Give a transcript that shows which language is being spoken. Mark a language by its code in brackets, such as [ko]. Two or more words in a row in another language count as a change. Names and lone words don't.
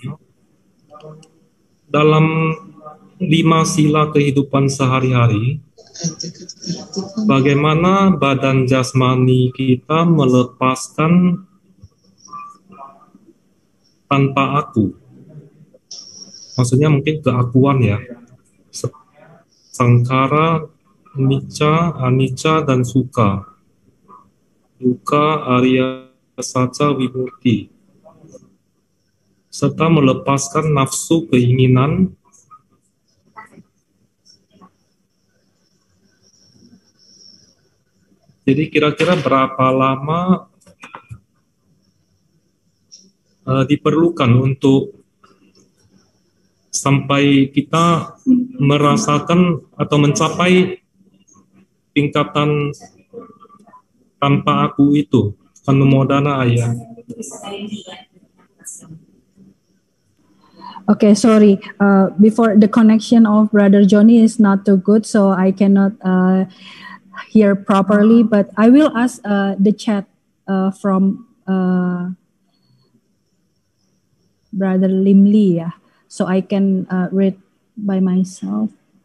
[id] Dalam 5 sila kehidupan sehari-hari, bagaimana badan jasmani kita melepaskan tanpa aku? Maksudnya mungkin keakuan ya. Sangkara, [pi] nicca, anicca, dan sukha. Dukkha, arya, saca, vimurti. [id] Serta melepaskan nafsu keinginan, jadi kira-kira berapa lama diperlukan untuk sampai kita merasakan atau mencapai tingkatan tanpa aku itu, anumodana Ayah. [en] Okay, sorry. Before the connection of Brother Johnny is not too good, so I cannot hear properly. But I will ask the chat from Brother Limli, yeah, so I can read by myself.